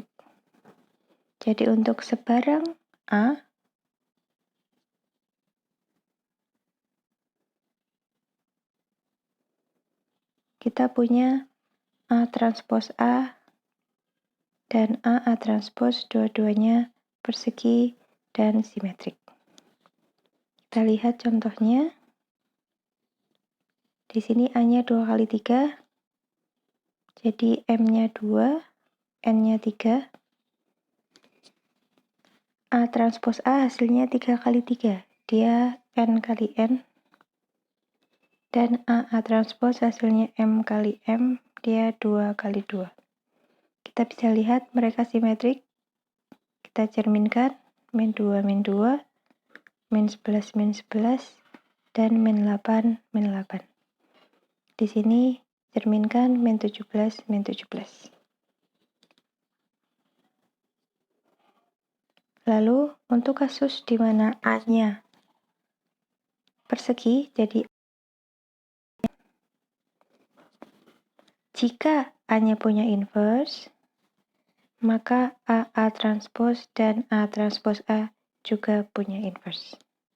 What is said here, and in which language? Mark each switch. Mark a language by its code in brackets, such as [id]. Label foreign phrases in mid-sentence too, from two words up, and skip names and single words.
[id] Jadi, untuk sebarang A, kita punya A transpos A dan A transpos dua-duanya persegi dan simetrik. Kita lihat contohnya. Di sini A-nya 2 kali 3, jadi M-nya 2, N-nya 3. A transpos A hasilnya 3 kali 3, dia N kali N. Dan A transpos hasilnya M kali M, dia 2 kali 2. Kita bisa lihat mereka simetrik. Kita cerminkan, min 2, min 2, min 11, min 11, dan min 8, min 8. Di sini cerminkan min 17, min 17. Lalu untuk kasus di mana A-nya persegi, jadi Jika A-nya punya inverse, maka AA transpose dan A transpose A juga punya inverse.